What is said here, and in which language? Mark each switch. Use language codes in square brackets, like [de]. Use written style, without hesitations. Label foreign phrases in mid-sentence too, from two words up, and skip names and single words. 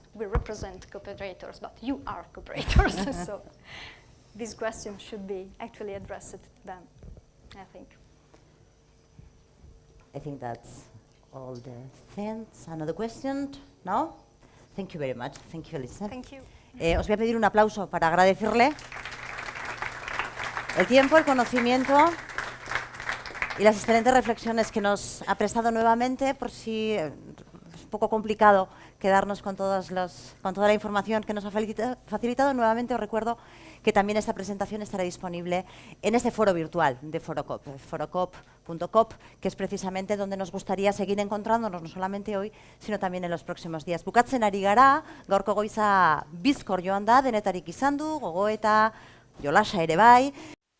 [en] We represent cooperators, but you are cooperators. So this question should be actually addressed to them, I think. I think that's all the things. Another question? No? Thank you very much. Thank you, Elisa. Thank you. [es] Os voy a pedir un aplauso para agradecerle el tiempo, el conocimiento y las excelentes reflexiones que nos ha prestado nuevamente, por si es un poco complicado quedarnos con toda la información que nos ha facilitado. Nuevamente os recuerdo que también esta presentación estará disponible en este foro virtual de Forokoop, forokoop.coop, que es precisamente donde nos gustaría seguir encontrándonos, no solamente hoy, sino también en los próximos días. [eu] Bukatzen ari gara, gaurko goiza bizkor joan da, denetarik izan du, gogoeta, jolasa ere bai.